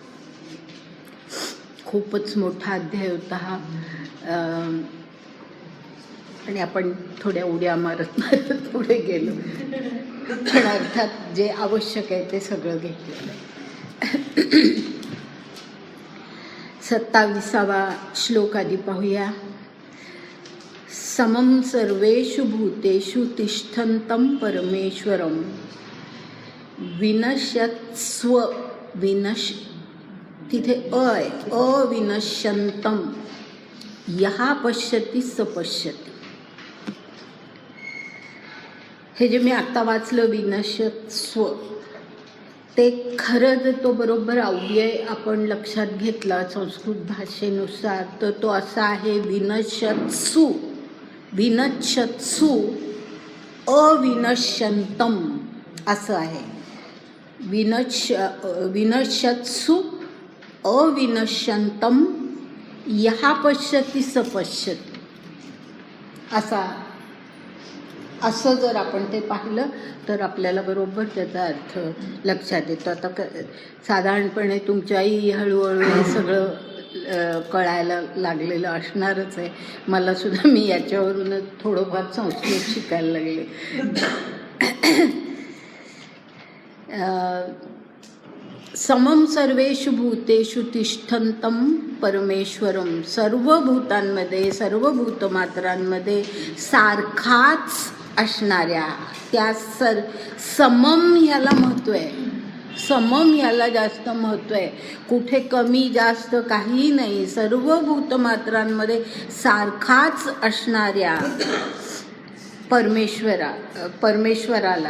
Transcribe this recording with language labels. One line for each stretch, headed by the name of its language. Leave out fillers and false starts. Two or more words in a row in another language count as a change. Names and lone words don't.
Marathi: खूपच मोठा अध्याय होता हा, आणि आपण थोड्या उड्या मारत मारत पुढे गेलो, पण अर्थात जे आवश्यक आहे ते सगळं घेतलेलं आहे. 27वा श्लोक आधी पाहूया.
Sanskrit: समं सर्वेषु भूतेषु तिष्ठन्तं परमेश्वरं विनश्यत्स्व
Marathi: तिथे आहे
Sanskrit: अविनश्यन्तं यः पश्यति स पश्यति.
Marathi: हे जे मी आता वाचलं विनश्यत्स्व, ते खरं जर तो बरोबर अव्यय आपण लक्षात घेतला संस्कृत भाषेनुसार तर तो असा आहे
Sanskrit: विनश्यत्सु अविनश्यन्तं
Marathi: असं आहे.
Sanskrit: विनश्यत्सु अविनश्यन्तं यः पश्यति स पश्यति
Marathi: असं जर आपण ते पाहिलं तर आपल्याला बरोबर त्याचा अर्थ लक्षात येतो. आता साधारणपणे तुमच्याही हळूहळू हे सगळं कळायला लागलेलं असणारच आहे. मला सुद्धा मी याच्यावरूनच थोडंफार संस्कृत शिकायला लागले.
Sanskrit: समं सर्वेषु भूतेषु तिष्ठन्तं परमेश्वरं.
Marathi: सर्व भूतांमध्ये, सर्व भूतमात्रांमध्ये सारखाच असणाऱ्या त्या समम ह्याला महत्त्व आहे. समम ह्याला जास्त महत्त्व आहे. कुठे कमी जास्त काही नाही. सर्व भूतमात्रांमध्ये सारखाच असणाऱ्या परमेश्वराला.